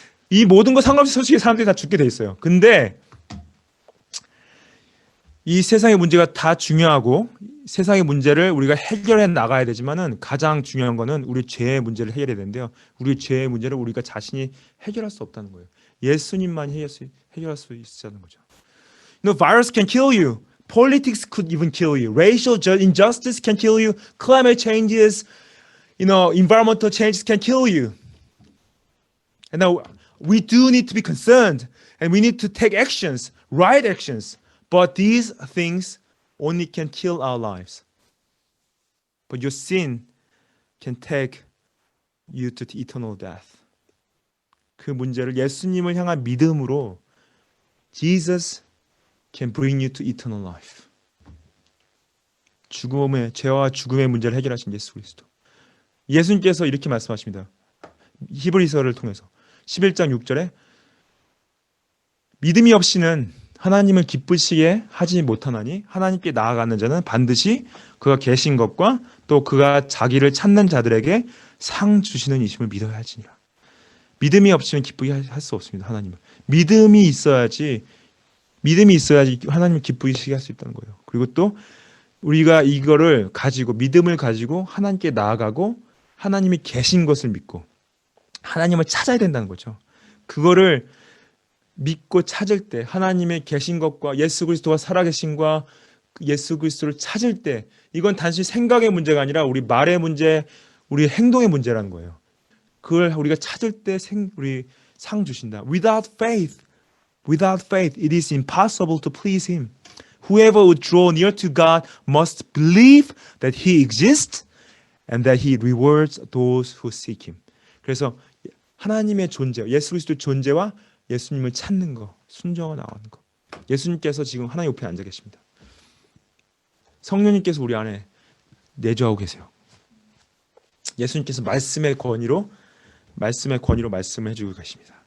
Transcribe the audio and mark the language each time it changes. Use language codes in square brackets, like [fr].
[ko] 이 모든 거 상관없이 솔직히 사람들이 다 죽게 돼 있어요. 근데 이 세상의 문제가 다 중요하고 세상의 문제를 우리가 해결해 나가야 되지만은 가장 중요한 거는 우리 죄의 문제를 해결해야 되는데요. 우리 죄의 문제를 우리가 자신이 해결할 수 없다는 거예요. 예수님만 해결할 수 있다는 거죠. [en] You know, virus can kill you. Politics could even kill you. Racial injustice can kill you. Climate changes, environmental changes can kill you. And now we do need to be concerned and we need to take actions, right actions. But these things only can kill our lives. But your sin can take you to eternal death. [ko] 그 문제를 예수님을 향한 믿음으로 [en] Jesus can bring you to eternal life. [ko] 죄와 죽음의 문제를 해결하신 예수 그리스도. 예수님께서 이렇게 말씀하십니다. 히브리서를 통해서 11장 6절에 믿음이 없이는 하나님을 기쁘시게 하지 못하나니 하나님께 나아가는 자는 반드시 그가 계신 것과 또 그가 자기를 찾는 자들에게 상 주시는 이심을 믿어야 할지니라. 믿음이 없이는 기쁘게 할 수 없습니다. 하나님을. 믿음이 있어야지 하나님을 기쁘시게 할 수 있다는 거예요. 그리고 또 우리가 이거를 가지고 믿음을 가지고 하나님께 나아가고 하나님이 계신 것을 믿고 하나님을 찾아야 된다는 거죠. 그거를 믿고 찾을 때 하나님의 계신 것과 예수 그리스도가 살아계신과 예수 그리스도를 찾을 때 이건 단순히 생각의 문제가 아니라 우리 말의 문제, 우리 행동의 문제라는 거예요. 그걸 우리가 찾을 때 우리 상 주신다. [en] Without faith, it is impossible to please Him. Whoever would draw near to God must believe that He exists and that He rewards those who seek Him. [ko] 그래서 하나님의 존재, 예수 그리스도의 존재와 예수님을 찾는 거, 순종하고 나가는 거. 예수님께서 지금 하나님 옆에 앉아 계십니다. 성령님께서 우리 안에 내주하고 계세요. 예수님께서 말씀의 권위로 말씀을 해주고 계십니다.